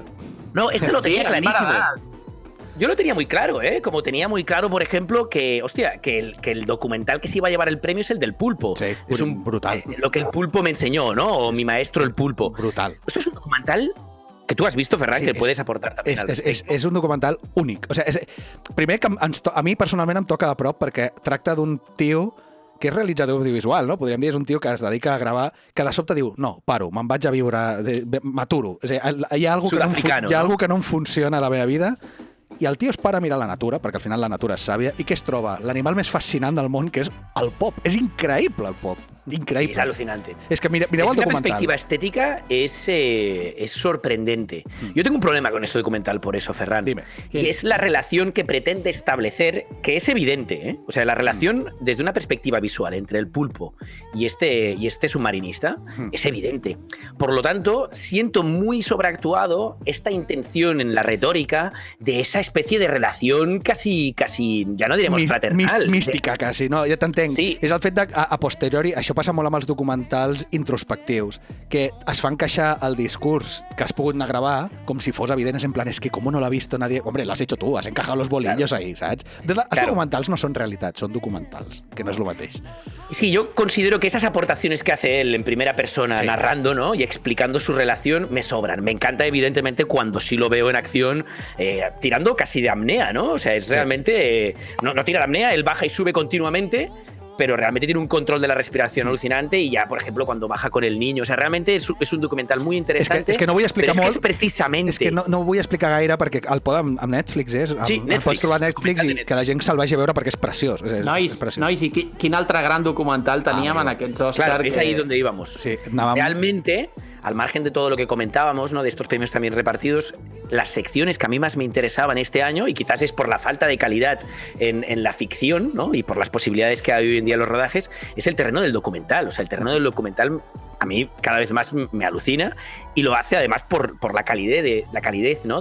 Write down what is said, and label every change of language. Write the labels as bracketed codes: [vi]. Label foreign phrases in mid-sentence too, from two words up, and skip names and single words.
[es] No, este lo tenía clarísimo. Yo lo tenía muy claro, como tenía muy claro, por ejemplo, que, hostia, que el documental que se iba a llevar el premio es el del pulpo. Sí, es un brutal. Lo que el pulpo me enseñó, ¿no? O mi maestro el pulpo. Brutal. Esto es un documental que tu has visto, Ferran, que puedes aportar també. [ca] És un documental únic. O sigui, primer que a mi personalment em toca de prop perquè tracta d'un tio que és realitzador audiovisual, no? Podríem dir, és un tio que es dedica a gravar, que de sobte diu, no, paro, me'n vaig a viure, m'aturo. Hi ha alguna que no em funciona a la meva vida, i el tio es para a mirar la natura, perquè al final la natura és sàvia, i què es troba? L'animal més fascinant del món, que és el pop. És increïble, el pop. [es] Increíble. Es alucinante. [ca] Es que mireu el documental. [es] Una perspectiva estética es sorprendente. Yo tengo un problema con este documental por eso, Ferran. Dime. Y es la relación que pretende establecer, que es evidente, ¿eh? O sea, la relación desde una perspectiva visual entre el pulpo y este submarinista es evidente. Por lo tanto, siento muy sobreactuado esta intención en la retórica de esa especie de relación casi ya no diremos fraternal. Mística, [ca] quasi, no? Ja t'entenc. Sí. És el fet de, a posteriori, això passa molt amb els documentals introspectius, que es fan encaixar el discurs que has pogut anar a gravar com si fos evident, [es] en plan, [ca] es que com no [es] l'ha visto nadie... Hombre, l'has hecho tú, has encajado los bolillos ahí, ¿sabes? [ca] Els documentals no són realitat, són documentals, que no és el mateix. [es] Sí, yo considero que esas aportaciones que hace él en primera persona, narrando, ¿no? Y explicando su relación, me sobran. Me encanta, evidentemente, cuando sí lo veo en acción, tirando casi de apnea, ¿no? O sea, es realmente... no tira de apnea, él baja y sube continuamente, pero realmente tiene un control de la respiración alucinante y ya, por ejemplo, cuando baja con el niño. O sea, realmente es un documental muy interesante. [ca] És que no vull explicar molt. És precisament... És que no vull explicar gaire perquè el poden amb Netflix, el pots trobar a Netflix i que la gent se'l vagi a veure perquè és preciós. Nois, i quin altre gran documental teníem en aquests Oscars? [es] Claro, es ahí donde íbamos. Sí, realmente, al margen de todo lo que comentábamos, ¿no? De estos premios también repartidos, las secciones que a mí más me interesaban este año, y quizás es por la falta de calidad en la ficción, ¿no? Y por las posibilidades que hay hoy en día en los rodajes, es el terreno del documental. O sea, el terreno del documental a mí cada vez más me alucina y lo hace además por la calidez, ¿no?